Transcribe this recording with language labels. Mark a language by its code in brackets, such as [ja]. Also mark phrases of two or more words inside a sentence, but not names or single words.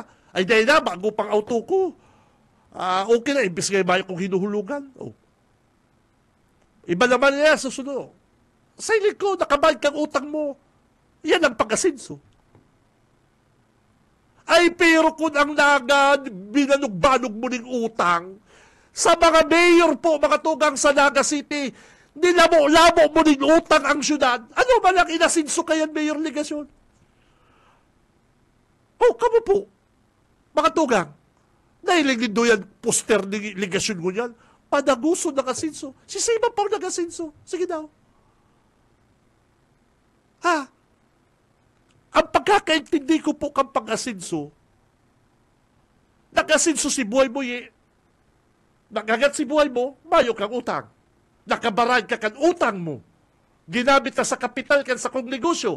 [bik] Ay, dahil na, bago pang auto ko. Okay na, imbis kayo bayo kong hinuhulugan. Iba naman niya, susunod. Sa inig ko, nakabayad kang utang mo. Yan ang pag-asinso. Ay, pero kung ang Naga, binanog-banog mo ng utang, sa mga mayor po, mga tugang sa Naga City, nilamo-lamo mo ng utang ang syudad, ano ba lang inasinso kayan, Mayor Ligasyon? Kamo po, mga tugang, nahilig nindo yan, poster ni Ligasyon ko yan, padaguso ng asinso. Si Sima pang nag-asinso. Sige daw. Ang pagkakaintindi ko po kang pag-asinso, nag-asinso si Boy Boy, Nagagat si buhay mo, mayo kang utang. Nakabarad ka kan utang mo. Ginamit na sa kapital kan sa kong negosyo.